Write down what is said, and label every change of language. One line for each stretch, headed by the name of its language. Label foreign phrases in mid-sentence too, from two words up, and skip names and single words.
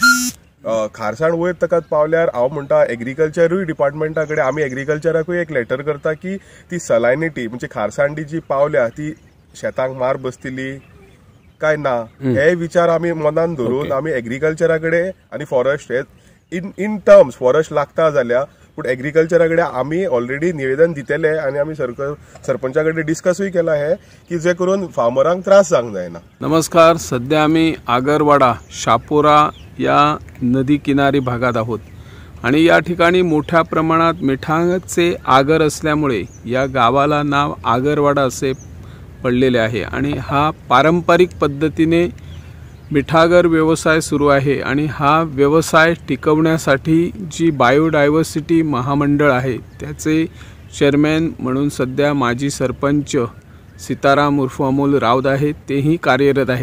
Konkani: खारसाण वयर तकात पावल्यार हांव म्हणटा एग्रीकल्चरूय डिपार्टमेंटा कडेन आमी एग्रीकल्चराकूय एक लेटर करता की ती सलायनिटी म्हणजे खारसाण जी पावल्या ती शेतांक मार बसतली काय ना हे विचार आमी मनान धरून आमी एग्रीकल्चरा कडेन आनी
English: forest in terms forest
Konkani: लागता जाल्यार पूण एग्रीकल्चरा कडेन आमी ऑलरेडी निवेदन दितेले आनी आमी सरपंचा कडेन डिस्कसूय केला हे की जे करून फार्मरांक त्रास जावंक जायना.
Marathi: नमस्कार. सध्या आम्ही आगरवाडा शापोरा या नदी किनारी भागात आहोत आणि या ठिकाणी मोठ्या प्रमाणात मिठाचे आगर असल्यामुळे या गावाला नाव आगरवाडा असे पडलेले आहे. आणि हा पारंपरिक पद्धतीने मिठागर व्यवसाय सुरू आहे आणि हा व्यवसाय टिकवण्यासाठी जी बायोडायव्हर्सिटी महामंडळ आहे त्याचे चेअरमॅन म्हणून सध्या माजी सरपंच सीताराम उर्फ अमोल राऊत आहेत, तेही कार्यरत आहेत.